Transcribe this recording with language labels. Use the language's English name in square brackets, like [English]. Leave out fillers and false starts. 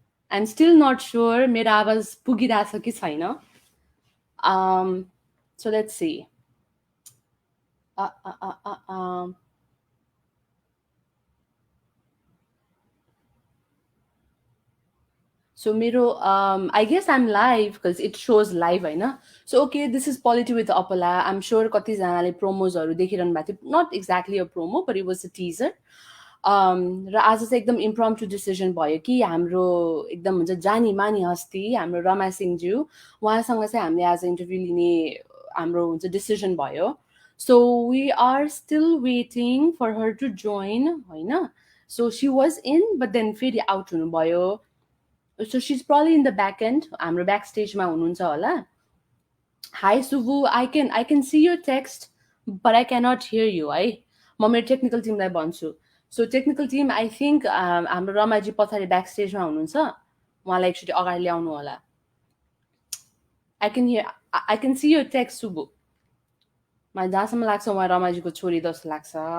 [English] I'm still not sure [Nepali] मेरो आवाज पुगिरहेछ कि छैन. [English] Um, so let's see. Uh, uh, uh, uh, um, so मेरो I guess I'm live because it shows live होइन. So okay, this is Polity with Opala. I'm sure [Nepali] कतिजनाले promosहरू देखिरहनु भएको थियो. [English] Not exactly a promo, but it was a teaser. [Nepali] र आज चाहिँ एकदम इम्प्रम्प्टु डिसिजन भयो कि हाम्रो एकदम हुन्छ जानी मानी हस्ती हाम्रो रमा सिंहज्यू उहाँसँग चाहिँ हामीले आज इन्टरभ्यू लिने हाम्रो हुन्छ डिसिजन भयो. [English] So we are still waiting for her to join होइन. So she was in but then फेरि out हुनुभयो. So she is probably in the back end [Nepali] हाम्रो ब्याक स्टेजमा हुनुहुन्छ होला. [English] Hi Subhu, I can see your text but I cannot hear you है. [Nepali] म मेरो टेक्निकल टिमलाई भन्छु. [English] so technical team I think [Nepali] हाम्रो रमाजी पछाडि ब्याक स्टेजमा हुनुहुन्छ. उहाँलाई एकचोटि अगाडि ल्याउनु होला. [English] I can see your text [Nepali] सुभु. मलाई जहाँसम्म लाग्छ उहाँ रमाजीको छोरी जस्तो लाग्छ.